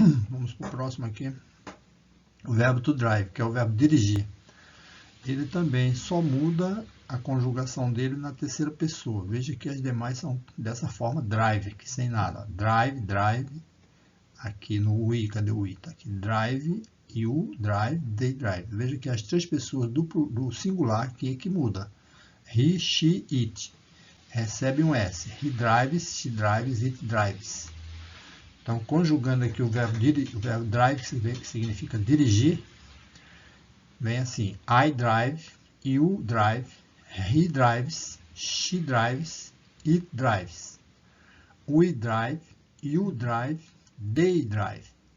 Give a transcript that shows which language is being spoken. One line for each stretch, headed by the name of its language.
Portuguese: Vamos para o próximo aqui. O verbo to drive, que é o verbo dirigir. Ele também só muda a conjugação dele na terceira pessoa. Veja que as demais são dessa forma, drive, aqui sem nada. Drive, drive. Aqui no we, cadê o we? Tá aqui.
English: Drive, you drive, they drive.
Portuguese: Veja que as 3 pessoas do singular aqui é que muda.
English: He, she, it.
Portuguese: Recebe um S.
English: He drives, she drives, it drives.
Portuguese: Então, conjugando aqui o verbo drive, que significa dirigir, vem assim.
English: I drive, you drive, he drives, she drives, it drives. We drive, you drive, they drive.